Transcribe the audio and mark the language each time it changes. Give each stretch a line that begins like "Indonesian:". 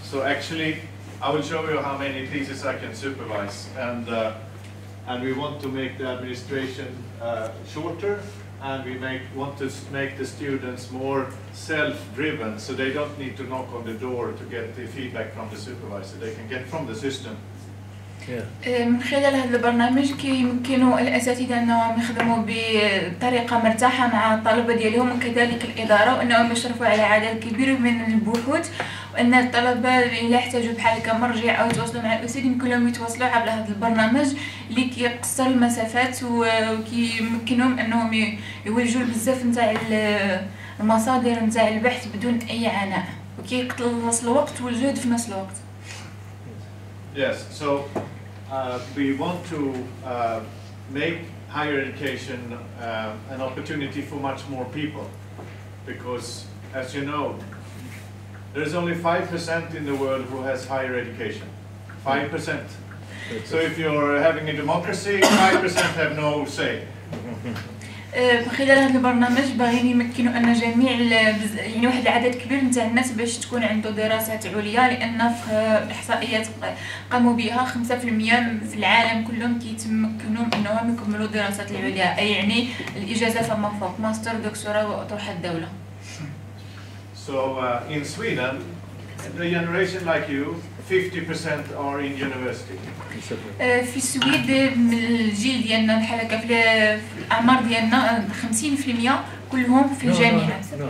English: So actually, I will show you how many theses I can supervise. And we want to make the administration shorter, and we want to make the students more self-driven, so they don't need to knock on the door to get the feedback from the supervisor. They can get from the system.
Arabic: من خلال هذا البرنامج كيمكنوا الاساتذه انهم يخدموا بطريقه مرتاحه مع الطلبه ديالهم وكذلك الاداره، وانهم يشرفوا على عدد كبير من البحوث، وان الطلبه الا احتاجوا بحال هكا مرجع او يتواصلوا مع الاستاذ يمكن لهم يتواصلوا عبر هذا البرنامج اللي كيقصر المسافات وكيمكنهم انهم يوجهوا بزاف نتاع المصادر نتاع البحث بدون اي عناء، وكيقلص الوقت والجهد في نفس الوقت.
English: Yes, so we want to make higher education an opportunity for much more people, because as you know, there's only 5% in the world who has higher education. 5%. So if you're having a democracy, 5% have no say.
Arabic: من خلال هذا البرنامج باغيين يمكنوا ان جميع يعني واحد العدد كبير نتاع الناس باش تكون عنده دراسات عليا، لان في الاحصائيات قاموا بها 5% في العالم كلهم كيتمكنوا انهم يكملوا الدراسات العليا، اي يعني الاجازه فما فوق ماستر دكتوراه واطروحه الدوله.
English: So in Sweden, the generation like you, 50% are in university.
Arabic: في السويد الجيل ديالنا بحال هكا في الاعمار ديالنا 50% كلهم في الجامعات.